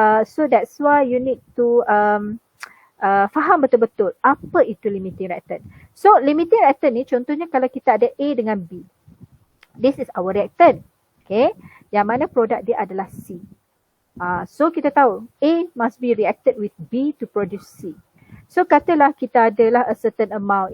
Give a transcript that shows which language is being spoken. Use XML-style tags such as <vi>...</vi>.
<en>So that's why you need to</en> <ms>faham betul-betul apa itu</ms> <en>limiting reactant.</en> <ms>So limiting reactant ni contohnya kalau kita ada A dengan B.</ms> <en>This is our reactant.</en> <ms>Okay. Yang mana produk dia adalah C.</ms> <en>So</en> <ms>kita tahu</ms> <en>A must be reacted with B to produce C.</en> <ms>So katalah kita adalah</ms> <en>a certain amount.</en>